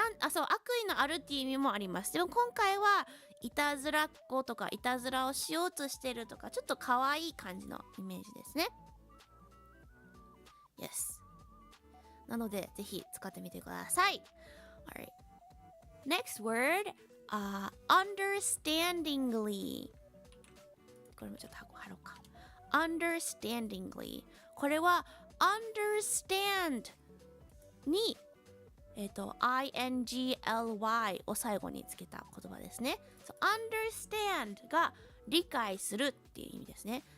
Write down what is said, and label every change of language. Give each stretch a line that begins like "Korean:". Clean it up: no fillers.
Japanese: そう、悪意のあるっていう意味もあります。でも今回はいたずらっ子とかいたずらをしようとしてるとか、ちょっと可愛い感じのイメージですね。
English: Yes。
Japanese: なので、ぜひ使ってみてください。
English: Alright. Next word, understandingly.
Japanese: これもちょっと貼ろうか。
English: understandingly。
Japanese: これは understand にingly を最後につけた言葉ですね。 So, understand が理解するっていう意味ですね。